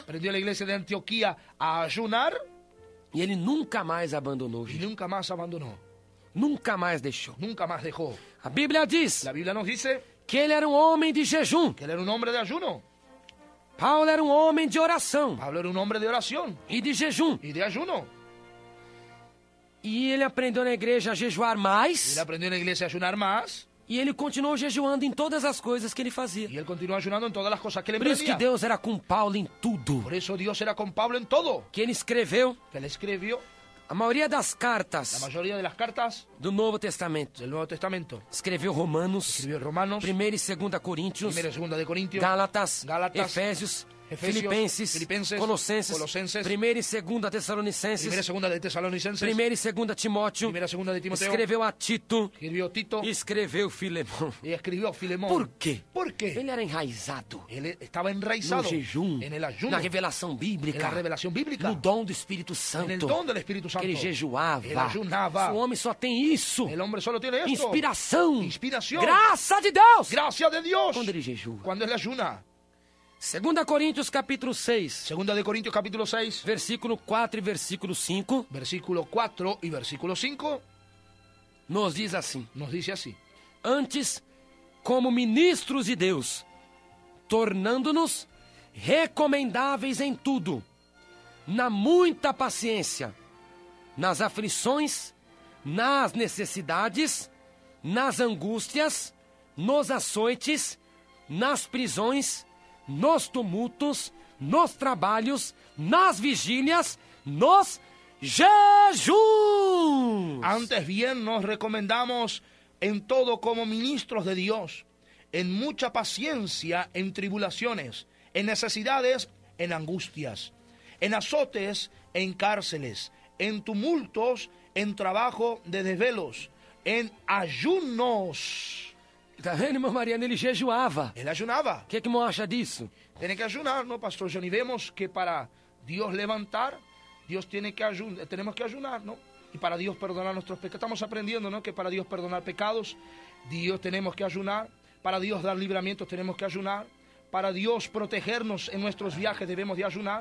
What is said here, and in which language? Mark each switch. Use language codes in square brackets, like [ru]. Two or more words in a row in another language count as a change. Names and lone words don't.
[es] aprendió en la iglesia de Antioquía a ayunar [pt] e ele nunca mais abandonou o [es] y [pt] jejum. [es] nunca más abandonó. [pt] Nunca mais deixou. [es] Nunca más dejó. [pt] A Bíblia diz [es] La Biblia nos dice [pt] que ele era um homem de jejum. [es] que él era un hombre de ayuno. [pt] Paulo era um homem de oração [es] Pablo era un hombre de oración [pt] e de jejum. [es] y de ayuno. [pt] E ele aprendeu na igreja a jejuar mais. [es] Él aprendió en la iglesia a ayunar más [pt] E ele continuou jejuando em todas as coisas que ele fazia. [es] y él continuó ayunando en todas las cosas que él [pt] Por isso que [es] emprendía. [pt] Deus era com Paulo em tudo. [es] Por eso Dios era con Pablo en todo. [pt] Que ele escreveu [es] Que él escribió [pt] a maioria das [es] la [pt] cartas [es] mayoría de las cartas [pt] do Novo Testamento. [es] del Nuevo Testamento. [pt] Escreveu Romanos, [es] Escribió Romanos, [pt] 1 e 2 Coríntios, [es] 1 y 2 de Corintios, [pt] Gálatas, [es] Gálatas, [pt] Efésios, [es] Efésios, [pt] Filipenses, [es] Filipenses, [pt] Colossenses, [es] Colossenses, [pt] 1 e 2 Tessalonicenses, [es] 1 y 2 de Tesalonicenses, [pt] 1 e 2 Timóteo, [es] 1 y 2 de Timoteo, [pt] escreveu a Tito [es] escribió Tito [pt] e escreveu Filemão. [es] y escribió Filemón. [pt] Por quê? [es] ¿Por qué? [pt] Ele era enraizado [es] Él estaba [pt] no [es] enraizado [pt] jejum, [es] en el ayuno, [pt] na revelação [es] en [pt] bíblica, [es] la revelación bíblica, [pt] no dom do Espírito [es] en el [pt] Santo, [es] don del Espíritu [pt] que [es] Santo. [pt] ele jejuava. [es] Él ayunaba. [pt] O homem só tem isso. [es] El hombre solo tiene esto. [pt] Inspiração. Inspiração. Graça de Deus. [es] Gracias de Dios. [pt] Quando ele jejua. [es] Cuando él ayuna. [pt] 2 Coríntios capítulo 6, [es] Segunda de Corintios capítulo 6, [pt] versículo 4 e versículo 5, [es] versículo 4 y versículo 5, [pt] nos diz assim: [es] nos dice así. [pt] Antes, como ministros de Deus, tornando-nos recomendáveis em tudo, na muita paciência, nas aflições, nas necessidades, nas angústias, nos açoites, nas prisões, nos tumultos, nos trabalhos, nas vigílias, nos jejuns. [es] Antes bien nos recomendamos en todo como ministros de Dios, en mucha paciencia, en tribulaciones, en necesidades, en angustias, en azotes, en cárceles, en tumultos, en trabajo de desvelos, en ayunos. [pt] Tá vendo, irmão Mariano? Ele jejuava. [es] Él ayunaba. [pt] O que irmão acha disso? [es] Tiene que ayunar, ¿no, Pastor Johnny? Vemos que para Dios levantar, tenemos que ayunar, ¿no? Y para Dios perdonar nuestros pecados. Estamos aprendiendo, ¿no? Que para Dios perdonar pecados, Dios tenemos que ayunar. Para Dios dar libramientos tenemos que ayunar. Para Dios protegernos en nuestros viajes debemos de ayunar.